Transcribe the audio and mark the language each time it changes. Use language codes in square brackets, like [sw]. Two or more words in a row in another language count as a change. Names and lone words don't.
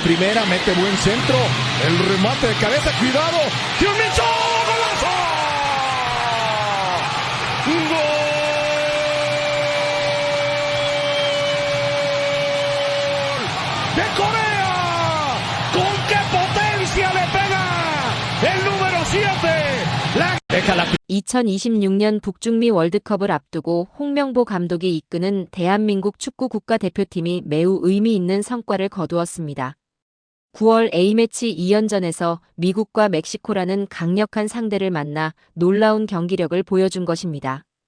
[es] primera, mete buen centro, el remate de cabeza, cuidado, Hyun-min golazo, gol de Corea, con qué potencia le pega el número 7, deja la [ko] 2026년 북중미 월드컵을 앞두고 홍명보 감독이 이끄는 대한민국 축구 국가대표팀이 매우 의미 있는 성과를 거두었습니다. 9월 A매치 2연전에서 미국과 멕시코라는 강력한 상대를 만나 놀라운 경기력을 보여준 것입니다.